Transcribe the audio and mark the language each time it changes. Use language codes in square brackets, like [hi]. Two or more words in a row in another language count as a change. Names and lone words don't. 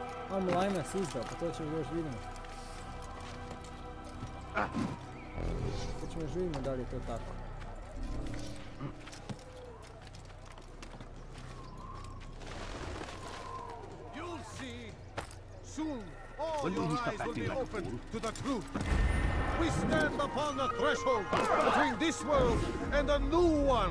[sr] Ajme se izdao, pa to ćemo još vidimo. To ćemo još vidimo da li je to tako. [en] You'll see. Soon, all your eyes will be opened to the truth. We stand upon the threshold between this world and a new one.